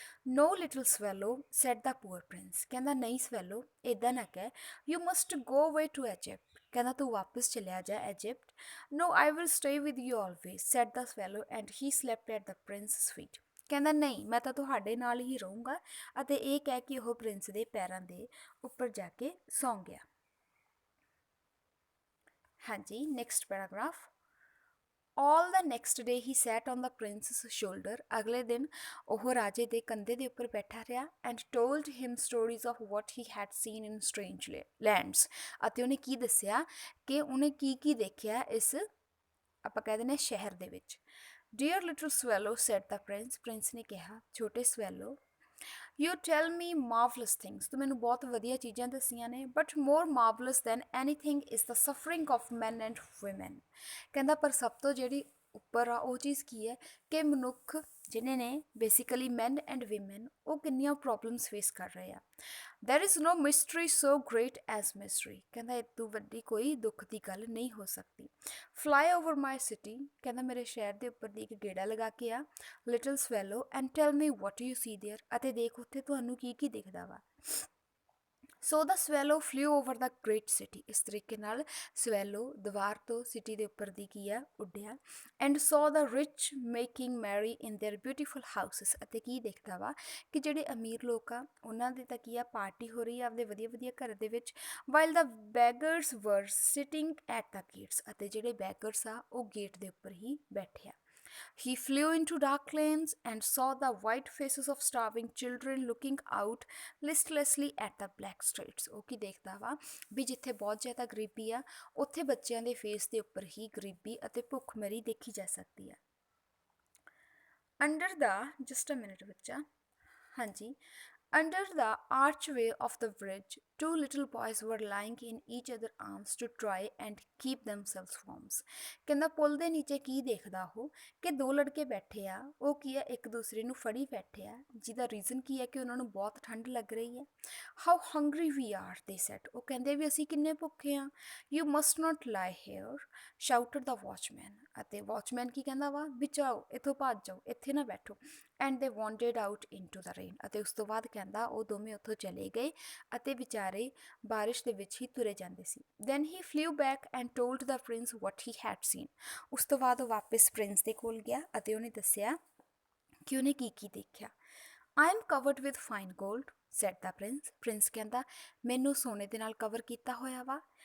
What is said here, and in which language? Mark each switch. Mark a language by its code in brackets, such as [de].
[en] no little swallow said the poor prince [pa] ਕਹਿੰਦਾ ਨਹੀਂ swallow ਇੱਦਾਂ ਨਾ ਕਹਿ [en] you must go way to Egypt [pa] ਕਹਿੰਦਾ ਤੂੰ ਵਾਪਸ ਚਲਿਆ ਜਾ Egypt [en] no I will stay with you always said the swallow and he slept at the prince's feet [pa] ਕਹਿੰਦਾ ਨਹੀਂ ਮੈਂ ਤਾਂ ਤੁਹਾਡੇ ਨਾਲ ਹੀ ਰਹੂੰਗਾ ਅਤੇ ਇਹ ਕਹਿ ਕੇ ਉਹ ਪ੍ਰਿੰਸ ਦੇ ਪੈਰਾਂ ਦੇ ਉੱਪਰ ਜਾ ਕੇ ਸੌਂ ਗਿਆ ਹਾਂਜੀ [en] Next paragraph All the next day he sat on the prince's shoulder. [pa] ਅਗਲੇ ਦਿਨ ਉਹ ਰਾਜੇ ਦੇ ਕੰਧੇ ਦੇ ਉੱਪਰ ਬੈਠਾ ਰਿਹਾ [en] and told him stories of what he had seen in strange lands. [pa] ਅਤੇ ਉਹਨੇ ਕੀ ਦੱਸਿਆ ਕਿ ਉਹਨੇ ਕੀ ਦੇਖਿਆ ਇਸ ਆਪਾਂ ਕਹਿ ਦਿੰਦੇ ਸ਼ਹਿਰ ਦੇ ਵਿੱਚ. [en] Dear little swallow, said the prince. [pa] Prince ਨੇ ਕਿਹਾ ਛੋਟੇ swallow, [en] You tell me marvelous things. [pa] ਤੂੰ ਮੈਨੂੰ ਬਹੁਤ ਵਧੀਆ ਚੀਜ਼ਾਂ ਦੱਸੀਆਂ ਨੇ, [en] but more marvelous than anything is the suffering of men and women. [pa] ਕਹਿੰਦਾ ਪਰ ਸਭ ਤੋਂ ਜਿਹੜੀ ਉੱਪਰ ਆ ਉਹ ਚੀਜ਼ ਕੀ ਹੈ ਕਿ ਮਨੁੱਖ ਜਿਹਨੇ ਨੇ ਬੇਸਿਕਲੀ [en] man and women [pa] ਉਹ ਕਿੰਨੀਆਂ ਪ੍ਰੋਬਲਮਸ ਫੇਸ ਕਰ ਰਹੇ ਆ. [en] There is no mystery so great as misery. [pa] ਕਹਿੰਦਾ ਇਹ ਤੋਂ ਵੱਡੀ ਕੋਈ ਦੁੱਖ ਦੀ ਗੱਲ ਨਹੀਂ ਹੋ ਸਕਦੀ. [en] Fly over my city. [pa] ਕਹਿੰਦਾ ਮੇਰੇ ਸ਼ਹਿਰ ਦੇ ਉੱਪਰ ਦੀ ਇੱਕ ਗੇੜਾ ਲਗਾ ਕੇ ਆ little swallow [en] and tell me what you see there. [pa] ਅਤੇ ਦੇਖ ਉੱਥੇ ਤੁਹਾਨੂੰ ਕੀ ਦਿਖਦਾ ਵਾ. [en] So the swallow flew over the great city. [pa] ਇਸ ਤਰੀਕੇ ਨਾਲ swallow ਦੀਵਾਰ ਤੋਂ ਸਿਟੀ ਦੇ ਉੱਪਰ ਦੀ ਕੀ ਆ ਉੱਡਿਆ [en] and saw the rich making merry in their beautiful houses. [pa] ਅਤੇ ਕੀ ਦੇਖਦਾ ਵਾ ਕਿ ਜਿਹੜੇ ਅਮੀਰ ਲੋਕ ਆ ਉਹਨਾਂ ਦੇ ਤਾਂ ਕੀ ਆ ਪਾਰਟੀ ਹੋ ਰਹੀ ਆ ਆਪਦੇ ਵਧੀਆ ਵਧੀਆ ਘਰ ਦੇ ਵਿੱਚ [en] while the beggars were sitting at the gates. [pa] ਅਤੇ ਜਿਹੜੇ beggars ਆ ਉਹ ਗੇਟ ਦੇ ਉੱਪਰ ਹੀ ਬੈਠੇ ਆ. [en] He flew into dark lanes and saw the white faces of starving children looking out listlessly at the black streets. [pa] ਉਹ ਕੀ ਦੇਖਦਾ ਵਾ ਵੀ ਜਿੱਥੇ ਬਹੁਤ ਜ਼ਿਆਦਾ ਗਰੀਬੀ ਆ ਉੱਥੇ ਬੱਚਿਆਂ ਦੇ ਫੇਸ ਦੇ ਉੱਪਰ ਹੀ ਗਰੀਬੀ ਅਤੇ ਭੁੱਖਮਰੀ ਦੇਖੀ ਜਾ ਸਕਦੀ ਆ. [en] Under the just a minute [pa] ਬੱਚਾ ਹਾਂਜੀ [en] Under the archway of the bridge, two little boys were lying in each other's arms to try and keep themselves warm. [pa] ਕਹਿੰਦਾ ਪੁੱਲ ਦੇ ਨੀਚੇ ਕੀ ਦੇਖਦਾ ਉਹ ਕਿ ਦੋ ਲੜਕੇ ਬੈਠੇ ਆ ਉਹ ਕੀ ਆ ਇੱਕ ਦੂਸਰੇ ਨੂੰ ਫੜੀ ਬੈਠੇ ਆ ਜਿਹਦਾ ਰੀਜ਼ਨ ਕੀ ਹੈ ਕਿ ਉਹਨਾਂ ਨੂੰ ਬਹੁਤ ਠੰਡ ਲੱਗ ਰਹੀ ਹੈ. [en] How hungry we are, they said. [pa] ਉਹ ਕਹਿੰਦੇ ਵੀ ਅਸੀਂ ਕਿੰਨੇ ਭੁੱਖੇ ਆ. [en] You must not lie here, shouted the watchman. [pa] ਅਤੇ ਵਾਚਮੈਨ ਕੀ ਕਹਿੰਦਾ ਵਾ ਵੀ ਜਾਓ ਇੱਥੋਂ ਭੱਜ ਜਾਓ ਇੱਥੇ ਨਾ ਬੈਠੋ. [en] And they wandered out into the rain. [pa] ਅਤੇ ਉਸ ਤੋਂ ਬਾਅਦ ਕਹਿੰਦਾ ਉਹ ਦੋਵੇਂ ਉੱਥੋਂ ਚਲੇ ਗਏ ਅਤੇ ਵਿਚਾਰੇ ਬਾਰਿਸ਼ ਦੇ ਵਿੱਚ ਹੀ ਤੁਰੇ ਜਾਂਦੇ ਸੀ. [en] Then he flew back and told the prince what he had seen. [pa] ਉਸ ਤੋਂ ਬਾਅਦ ਉਹ ਵਾਪਸ ਪ੍ਰਿੰਸ ਦੇ ਕੋਲ ਗਿਆ ਅਤੇ ਉਹਨੇ ਦੱਸਿਆ ਕਿ ਉਹਨੇ ਕੀ ਦੇਖਿਆ. [en] I am covered with fine gold, said the prince. [pa] Prince ਕਹਿੰਦਾ ਮੈਨੂੰ ਸੋਨੇ ਦੇ ਨਾਲ ਕਵਰ ਕੀਤਾ ਹੋਇਆ ਵਾ.